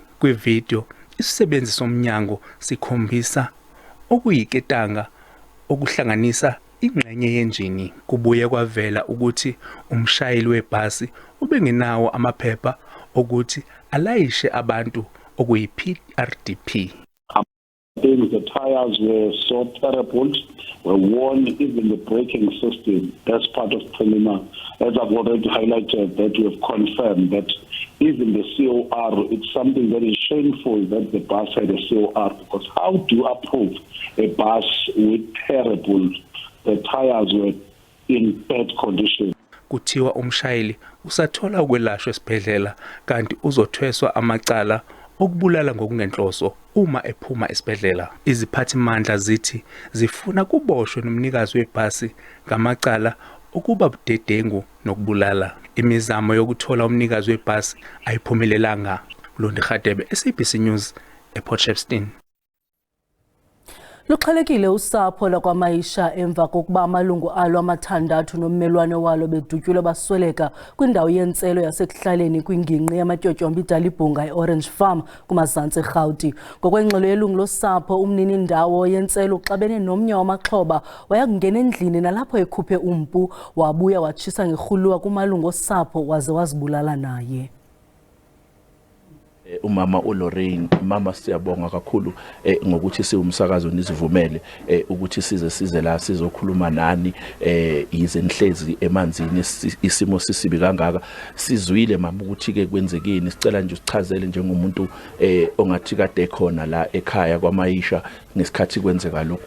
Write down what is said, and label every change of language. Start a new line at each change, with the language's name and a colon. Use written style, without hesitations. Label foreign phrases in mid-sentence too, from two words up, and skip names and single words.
Zulu: Kwivideo isisebenzi somnyango sikhombisa okuyiketanga okuhlanganisa ingxenye yenjini. Kubuye kwavela ukuthi umshayeli webhasi ubengenawo amaphepha ukuthi alayishe abantu okuyi-PRDP.
English: The tires were so terrible, were worn, even the braking system. That's part of preliminary. As I've already highlighted, that we have confirmed that even the COR, it's something very shameful that the bus had a COR, because how do you approve a bus with terrible, the tires were in bad condition.
Zulu: Kuthiwa umshayeli usathola ukwelashwa esibhedlela kanti uzothweswa amacala okubulala ngokungenhloso uma ephuma esibhedlela. Iziphathimandla zithi zifuna kuboshwe nomnikazi webhasi ngamacala ukuba budedengu nokubulala. Imizamo yokuthola umnikazi webhasi ayiphumelelanga. Londi Khadebe, SABC News, ePort Shepstone.
Xhosa: Luxhelekile usapho lakwaMaisha emva kokuba amalungu alo amathandathu nommelwane walo bedutyulwe basweleka kwindawo yentselo yasekuhlaleni kwingingqi yamatyotyombe iDalibhunga eOrange Farm kumazantsi eRhawuti. Ngokwengxelo yelungu losapho, umnini ndawo yentselo uxabene nomnye wamaxhoba waya kungena endlini nalapho ekhuphe umpu wabuya watshisa ngerhuluwa kumalungu osapho waze wazibulala naye.
Zulu: Umama uLorraine, mama siyabonga kakhulu ngokuthi siwumsakazo nizivumele ukuthi size la sizokhuluma nani yize nihlezi emanzini isimo sisibi kangaka. Sizwile mama ukuthi ke kwenzekeni, sicela nje usichazele njengomuntu ongathi kade khona la ekhaya kwaMaisha ngesikhathi kwenzeka lokho.